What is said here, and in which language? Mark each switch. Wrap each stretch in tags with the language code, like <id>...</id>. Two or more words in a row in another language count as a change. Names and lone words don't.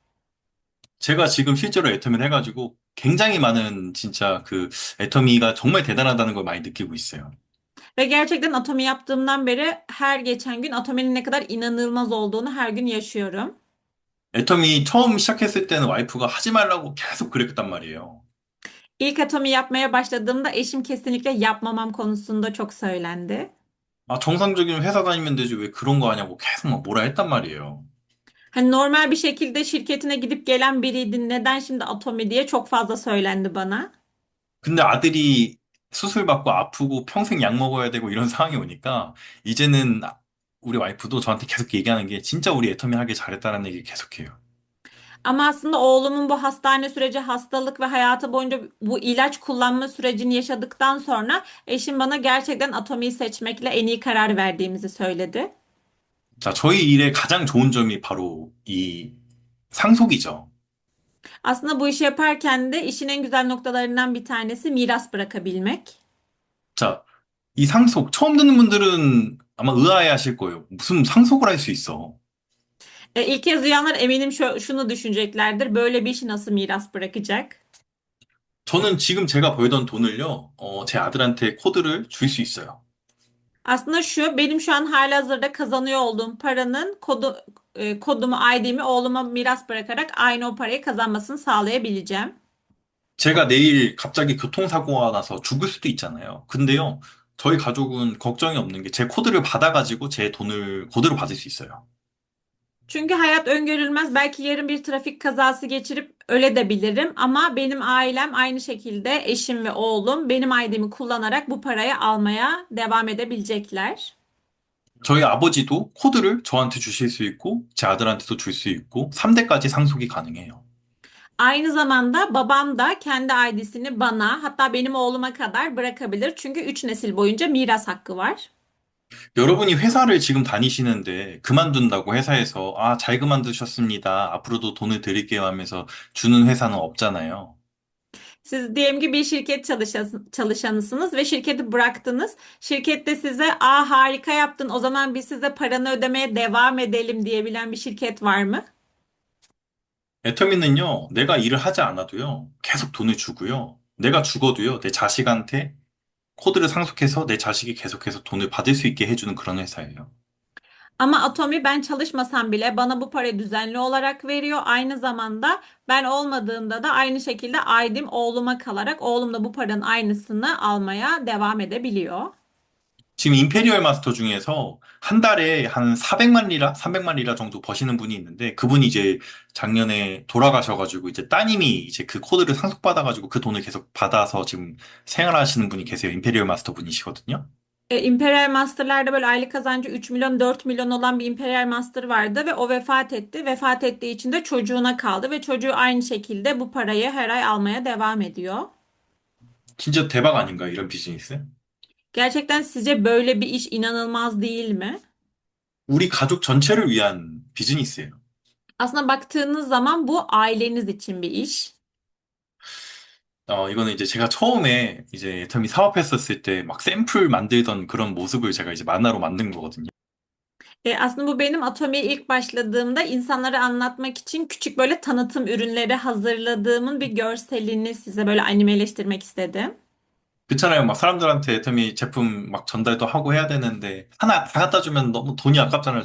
<ko>제가 지금 실제로 애터미를 해가지고 굉장히 많은 진짜 그 애터미가 정말 대단하다는 걸 많이 느끼고 있어요.</ko> <tr>Ve gerçekten atomi yaptığımdan beri her geçen gün atominin ne kadar inanılmaz olduğunu her gün yaşıyorum.</tr> <ko>애터미 처음 시작했을 때는 와이프가 하지 말라고 계속 그랬단 말이에요.</ko> <tr>İlk atomi yapmaya başladığımda eşim kesinlikle yapmamam konusunda çok söylendi.</tr> <ko>아, 정상적인 회사 다니면 되지 왜 그런 거 하냐고 계속 막 뭐라 했단 말이에요.</ko> <tr>Hani normal bir şekilde şirketine gidip gelen biriydin. Neden şimdi atomi diye çok fazla söylendi bana.</tr> <ko>근데 아들이 수술 받고 아프고 평생 약 먹어야 되고 이런 상황이 오니까 이제는 우리 와이프도 저한테 계속 얘기하는 게 진짜 우리 애터미 하길 잘했다라는 얘기 계속해요.</ko> <tr>Ama aslında oğlumun bu hastane süreci, hastalık ve hayatı boyunca bu ilaç kullanma sürecini yaşadıktan sonra eşim bana gerçekten atomiyi seçmekle en iyi karar verdiğimizi söyledi.</tr> <ko>자, 저희 일의 가장 좋은 점이 바로 이 상속이죠.</ko> <tr>Aslında bu işi yaparken de işin en güzel noktalarından bir tanesi miras bırakabilmek.</tr> <ko>자, 이 상속 처음 듣는 분들은 아마 의아해 하실 거예요. 무슨 상속을 할 수 있어?</ko> <tr>İlk kez duyanlar eminim şunu düşüneceklerdir. Böyle bir işi nasıl miras bırakacak?</tr> <ko>저는 지금 제가 벌던 돈을요, 제 아들한테 코드를 줄 수 있어요.</ko> <tr>Aslında benim şu an halihazırda kazanıyor olduğum paranın kodumu, ID'mi oğluma miras bırakarak aynı o parayı kazanmasını sağlayabileceğim.</tr> <ko>제가 내일 갑자기 교통사고가 나서 죽을 수도 있잖아요. 근데요, 저희 가족은 걱정이 없는 게 제 코드를 받아가지고 제 돈을 그대로 받을 수 있어요.</ko> <tr>Çünkü hayat öngörülmez. Belki yarın bir trafik kazası geçirip öle de bilirim. Ama benim ailem aynı şekilde eşim ve oğlum benim ID'mi kullanarak bu parayı almaya devam edebilecekler.</tr> <ko>저희 아버지도 코드를 저한테 주실 수 있고, 제 아들한테도 줄 수 있고, 3대까지 상속이 가능해요.</ko> <tr>Aynı zamanda babam da kendi ID'sini bana hatta benim oğluma kadar bırakabilir. Çünkü 3 nesil boyunca miras hakkı var.</tr> <ko>여러분이 회사를 지금 다니시는데 그만둔다고 회사에서 아, 잘 그만두셨습니다. 앞으로도 돈을 드릴게요 하면서 주는 회사는 없잖아요.</ko> <tr>Siz diyelim ki bir şirket çalışanısınız ve şirketi bıraktınız. Şirkette size harika yaptın o zaman biz size paranı ödemeye devam edelim diyebilen bir şirket var mı?</tr> <ko>애터미는요, 내가 일을 하지 않아도요, 계속 돈을 주고요. 내가 죽어도요, 내 자식한테 코드를 상속해서 내 자식이 계속해서 돈을 받을 수 있게 해주는 그런 회사예요.</ko> <tr>Ama Atomi ben çalışmasam bile bana bu parayı düzenli olarak veriyor. Aynı zamanda ben olmadığımda da aynı şekilde aidim oğluma kalarak oğlum da bu paranın aynısını almaya devam edebiliyor.</tr> <ko>지금 임페리얼 마스터 중에서 한 달에 한 400만 리라, 300만 리라 정도 버시는 분이 있는데 그분이 이제 작년에 돌아가셔가지고 이제 따님이 이제 그 코드를 상속받아가지고 그 돈을 계속 받아서 지금 생활하시는 분이 계세요. 임페리얼 마스터 분이시거든요.</ko> <tr>Imperial Master'larda böyle aylık kazancı 3 milyon 4 milyon olan bir Imperial Master vardı ve o vefat etti. Vefat ettiği için de çocuğuna kaldı ve çocuğu aynı şekilde bu parayı her ay almaya devam ediyor.</tr> <ko>진짜 대박 아닌가, 이런 비즈니스?</ko> <tr>Gerçekten sizce böyle bir iş inanılmaz değil mi?</tr> <ko>우리 가족 전체를 위한 비즈니스예요.</ko> <tr>Aslında baktığınız zaman bu aileniz için bir iş.</tr> <ko>이거는 이제 제가 처음에 이제 애터미 사업했었을 때 막 샘플 만들던 그런 모습을 제가 이제 만화로 만든 거거든요.</ko> <tr>Aslında bu benim Atomi'ye ilk başladığımda insanlara anlatmak için küçük böyle tanıtım ürünleri hazırladığımın bir görselini size böyle animeleştirmek istedim.</tr> <ko>그렇잖아요. 막 사람들한테 애터미 제품 막 전달도 하고 해야 되는데 하나 다 갖다 주면 너무 돈이 아깝잖아요.</ko>